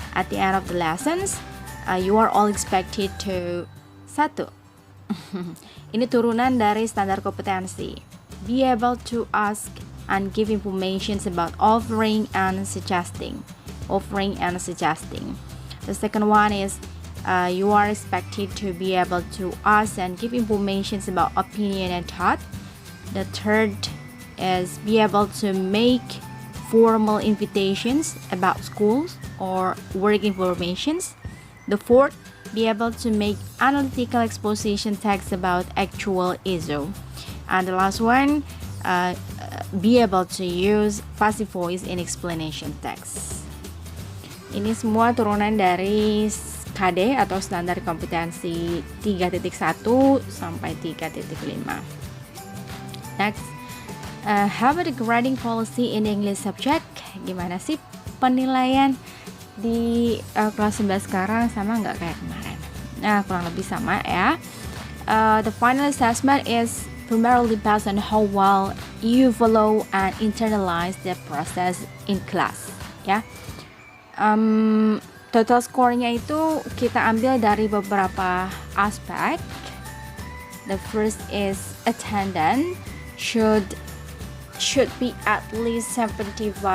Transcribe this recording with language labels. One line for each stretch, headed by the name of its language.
English: At the end of the lessons, you are all expected to 1.
Indonesian: Ini turunan dari standar kompetensi.
English: Be able to ask and give information about offering and suggesting. The second one is you are expected to be able to ask and give information about opinion and thought. The third is be able to make formal invitations about schools or work informations. The fourth, be able to make analytical exposition text about actual issue. And the last one, be able to use passive voice in explanation text.
Indonesian: Ini semua turunan dari KD atau standar kompetensi 3.1 sampai 3.5.
English: Next, how about the grading policy in English subject?
Indonesian: Gimana sih penilaian di kelas 11 sekarang, sama nggak kayak kemarin? Nah, kurang lebih sama ya.
English: The final assessment is primarily based on how well you follow and internalize the process in class ya.
Indonesian: Total score-nya itu kita ambil dari beberapa aspek.
English: The first is attendance should be at least 75%.